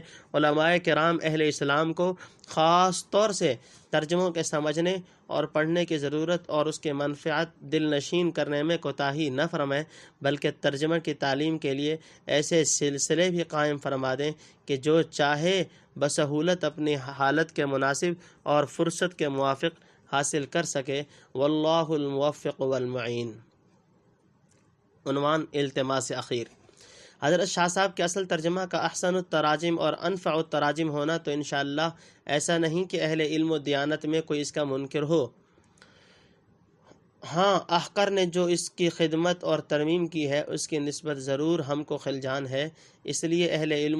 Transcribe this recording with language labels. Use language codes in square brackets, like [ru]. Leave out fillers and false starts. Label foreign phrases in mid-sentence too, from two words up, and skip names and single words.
[ur] علماء کرام اہل اسلام کو خاص طور سے ترجموں کے سمجھنے اور پڑھنے کی ضرورت اور اس کے منفعت دل نشین کرنے میں کوتاہی نہ فرمائیں، بلکہ ترجمہ کی تعلیم کے لیے ایسے سلسلے بھی قائم فرما دیں کہ جو چاہے بسہولت اپنی حالت کے مناسب اور فرصت کے موافق حاصل کر سکے۔ [ar] واللہ الموفق والمعین۔ [ur] عنوان التماس اخیر۔ حضرت شاہ صاحب کے اصل ترجمہ کا [ar] احسن التراجم [ur] اور [ar] انفع التراجم [ur] ہونا تو انشاءاللہ ایسا نہیں کہ اہل علم و دیانت میں کوئی اس کا منکر ہو۔ ہاں، احقر نے جو اس کی خدمت اور ترمیم کی ہے اس کی نسبت ضرور ہم کو خلجان ہے، اس لیے اہل علم